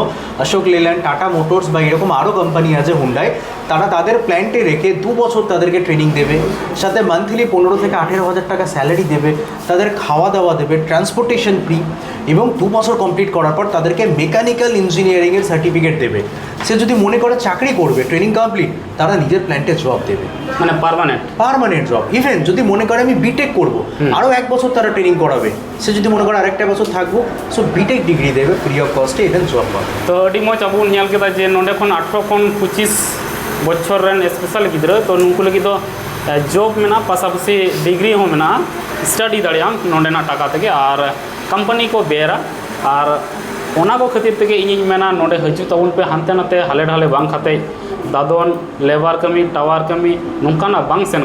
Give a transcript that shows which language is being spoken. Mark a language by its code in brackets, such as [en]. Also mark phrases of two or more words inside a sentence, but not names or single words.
[bn] অশোক লেল্যান্ড, টাটা মোটরস বা এরকম আরও কোম্পানি আছে, হুন্ডাই, তারা তাদের প্ল্যান্টে রেখে 2 বছর তাদেরকে ট্রেনিং দেবে, সাথে মান্থলি 15 থেকে 18 হাজার টাকা স্যালারি দেবে, তাদের খাওয়া দাওয়া দেবে, [en] transportation free, [bn] এবং 2 বছর কমপ্লিট করার পর তাদেরকে [en] mechanical engineering [bn] সার্টিফিকেট দেবে। সে যদি মনে করে চাকরি করবে, ট্রেনিং কমপ্লিট, তারা নিজের প্ল্যান্টে জব দেবে, মানে পার্মানেন্ট জব। ইভেন যদি মনে করে আমি বিটেক করবো, আরও 1 বছর তারা ট্রেনিং করাবে, সে যদি মনে করে আরেকটা বছর থাকবো, সো [en] B.Tech degree [bn] দেবে [en] free of cost, [bn] ইভেন জব পাবে। [sat] তো আᱹᱰᱤ ᱢᱚᱡᱽ ᱟᱵᱚ ᱵᱚᱱ ᱧᱮᱞ ᱠᱮᱫᱟ ᱡᱮ ᱱᱚᱰᱮ ᱠᱷᱚᱱ 18 ᱠᱷᱚᱱ 25 ᱵᱚᱪᱷᱚᱨ ᱨᱮᱱ ᱥᱯᱮᱥᱟᱞ ᱜᱤᱫᱽᱨᱟᱹ ᱛᱚ ᱱᱩᱠᱩ ᱞᱟᱹᱜᱤᱫ ᱫᱚ ᱡᱚᱵ ᱢᱮᱱᱟᱜᱼᱟ, ᱯᱟᱥᱟᱯᱟᱥᱤ ᱰᱤᱜᱽᱨᱤ ᱦᱚᱸ ᱢᱮᱱᱟᱜᱼᱟ, ᱥᱴᱟᱰᱤ ᱫᱟᱲᱮᱭᱟᱜ ᱟᱢ ᱱᱚᱰᱮᱱᱟᱜ ᱴᱟᱠᱟ ᱛᱮᱜᱮ ᱟᱨ ᱠᱳম্ᱯᱟᱱᱤ ᱠᱚ ᱵᱮᱭᱟᱨᱟ ᱟᱨ ᱚᱱᱟ ᱠᱚ ᱠᱷᱟᱹᱛᱤᱨ ᱛᱮᱜᱮ ᱤᱧᱤᱧ ᱢᱮᱱᱟ ᱱᱚᱰᱮ ᱦᱤᱡᱩᱜ ᱛᱟᱵᱚᱱ ᱯᱮ, ᱦᱟᱱᱛᱮ ᱱᱟᱛᱮ ᱦᱟᱞᱮ ᱰᱷᱟᱞᱮ ᱵᱟᱝ ᱠᱟᱛᱮ ᱫᱟᱫᱚᱱ ᱞᱮᱵᱟᱨ ᱠᱟᱹᱢᱤ ᱴᱟᱣᱟᱨ ᱠᱟᱹᱢᱤ ᱱᱚᱝᱠᱟᱱᱟᱜ ᱵᱟᱝ ᱥᱮᱱ